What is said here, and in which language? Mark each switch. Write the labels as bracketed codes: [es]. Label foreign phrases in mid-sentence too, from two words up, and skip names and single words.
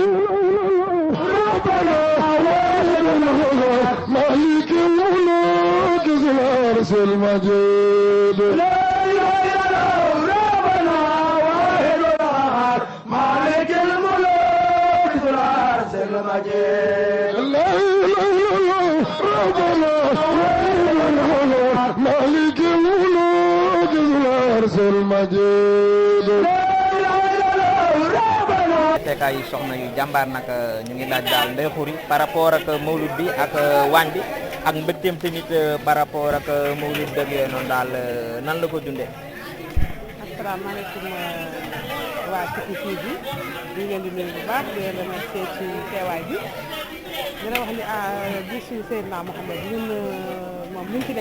[ar] ربنا واحد احد مالك الملوك ذو العرش المجيد لا اله الا الله ربنا واحد احد مالك الملوك ذو العرش المجيد لا اله الا الله ربنا واحد احد مالك الملوك ذو العرش المجيد [wo] teekaay yi soxna yu jàmbaar nag ñu ngi laaj daal Ndeye Khoury [fr] par rapport [wo] ak mawlud bi ak waañ bi ak mbégteem tamit [fr] par rapport [wo] ak mawlud dëgg yooyu noonu daal nan la ko dundee. asalaamaaleykum waa Kifne TV bi ñu leen di nuyu bu baax di leen remercier ci teewaay bi dina wax ni bi suñu Seydina Mouhamed ñun moom lu ñu ci def